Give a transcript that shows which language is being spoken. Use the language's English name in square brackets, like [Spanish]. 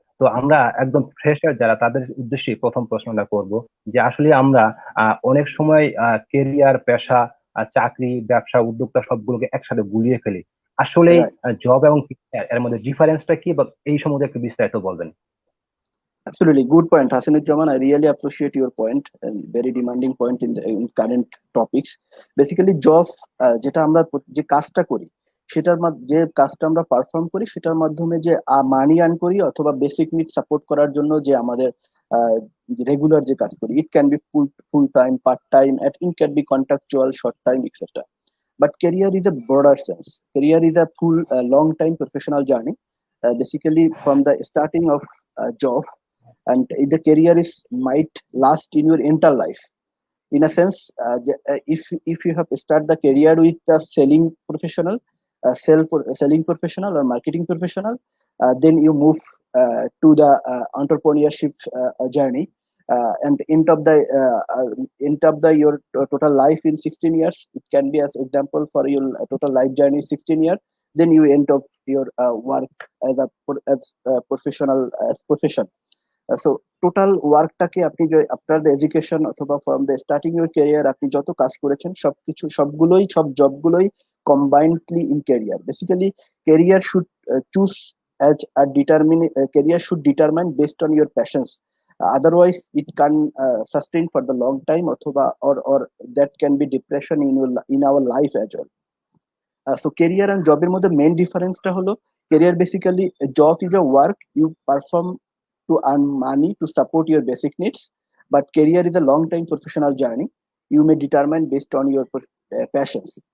[Bangla] তো আমরা একদম ফ্রেশার যারা, তাদের উদ্দেশ্যে প্রথম প্রশ্নটা করব যে আসলে আমরা অনেক সময় কেরিয়ার, পেশা, চাকরি, ব্যবসা, উদ্যোক্তা সবগুলোকে একসাথে গুলিয়ে ফেলি। আসলে [English] Right. [Bangla] জব এবং career এর মধ্যে ডিফারেন্সটা কি, বা এই সম্বন্ধে একটু বিস্তারিত বলবেন? [English] Absolutely. Good point, Hasanujjaman. I really appreciate your point and very demanding point in current topics. [Bangla] Basically, job যেটা আমরা যে কাজটা করি সেটার যে কাজটা আমরা পারফর্ম করি সেটার মাধ্যমে যে মানি আর্ন করি অথবা বেসিক নিড সাপোর্ট করার জন্য যে আমাদের রেগুলার যে কাজ করি, [English] It can be full time, part time, it can be contractual, short time, etcetera. But career is a broader sense. Career is a full long time professional journey, basically from the starting of job, and the career is might last in your entire life. In a sense, if you have start the career with a selling professional, selling professional or marketing professional, then you move to the entrepreneurship journey, and end of the your total life in 16 years. It can be as example for your total life journey is 16 years. Then you end of your work as a professional, as profession. [Bangla] So total ওয়ার্কটাকে আপনি যে আপনার education অথবা [English] from the starting your career [Bangla] আপনি যত কাজ করেছেন সবকিছু সবগুলোই সব জবগুলোই combinedly in career. [English] Basically career should choose as a determine career should determine based on your passions. Otherwise it can sustain for the long time অথবা or that can be depression in our life as well. So career and job [Bangla] এর মধ্যে main ডিফারেন্সটা হলো [English] career basically a job is a work you perform to earn money to support your basic needs, but career is a long time professional journey you may determine based on your passions.